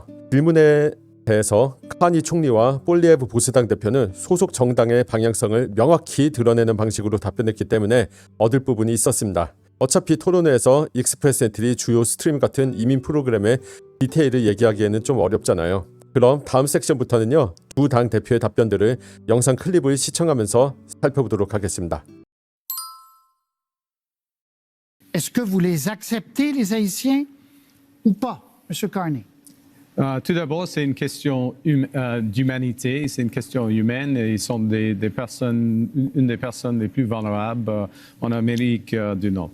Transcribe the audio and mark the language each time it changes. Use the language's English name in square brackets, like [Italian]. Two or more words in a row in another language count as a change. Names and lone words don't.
[Korean] 질문에 대해서 카니 총리와 볼리에브 보수당 대표는 소속 정당의 방향성을 명확히 드러내는 방식으로 답변했기 때문에 얻을 부분이 있었습니다. 어차피 토론회에서 익스프레스 엔트리 주요 스트림 같은 이민 프로그램의 디테일을 얘기하기에는 좀 어렵잖아요. 그럼 다음 섹션부터는요, 두 당 대표의 답변들을 영상 클립을 시청하면서 살펴보도록 하겠습니다. [French] Est-ce que vous les acceptez, les Haïtiens, ou pas, M. Carney? Tout d'abord, c'est une question d'humanité, c'est une question humaine. Ils sont des personnes, une des personnes les plus vulnérables en Amérique du Nord.